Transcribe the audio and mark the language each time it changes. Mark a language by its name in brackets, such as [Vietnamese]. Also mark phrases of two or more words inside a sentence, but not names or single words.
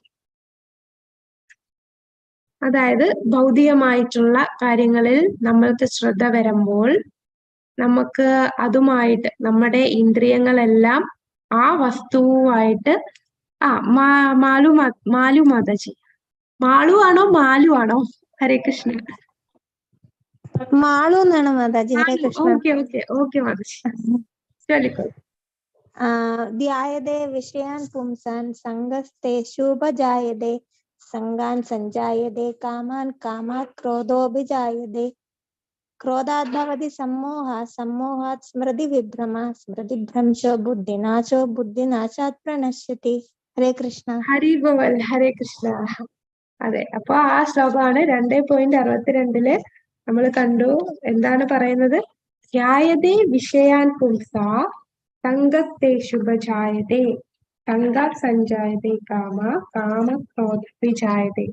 [Malayalam] അതായത് ഭൗതികമായിട്ടുള്ള കാര്യങ്ങളിൽ നമ്മൾക്ക് ശ്രദ്ധ വരുമ്പോൾ നമുക്ക് അതുമായിട്ട് നമ്മുടെ ഇന്ദ്രിയങ്ങളെല്ലാം ആ വസ്തുവായിട്ട് മാലു മാതാജി, മാളു ആണോ മാലു ആണോ? [Sanskrit] ഹരേ കൃഷ്ണ. [Malayalam] മാളു എന്നാണ് മാതാജി. [Sanskrit] ഹരേ കൃഷ്ണ. [Malayalam] ഓക്കെ മാതാജി, ചൊല്ലിക്കോളൂ. [Sanskrit] ധ്യായതേ വിഷയാൻ പുംസാൻ സംഗസ്തേഷുപജായതേ സംഗാൻ സഞ്ജായതേ കാമാൻ കാമാത് ക്രോധോഭിജായതേ ക്രോധാത് ഭവതി സമ്മോഹ സമ്മോഹാത് സ്മൃതി വിഭ്രമ സ്മൃതിഭ്രംശോ ബുദ്ധിനാശോ ബുദ്ധിനാശാത് പ്രണശ്യതി. ഹരേ കൃഷ്ണ. [Bangla] হরি বোল. [Sanskrit] ഹരേ കൃഷ്ണ. [Malayalam] അതെ, അപ്പൊ ആ ശ്ലോകമാണ് 2.62 നമ്മൾ കണ്ടു. എന്താണ് പറയുന്നത്? [Sanskrit] ധ്യായതേ വിഷയാൻ പുംസാ സംഗസ്തേഷുപജായതേ സംഗാത് സഞ്ജായതേ കാമ ക്രോധോഭിജായതേ.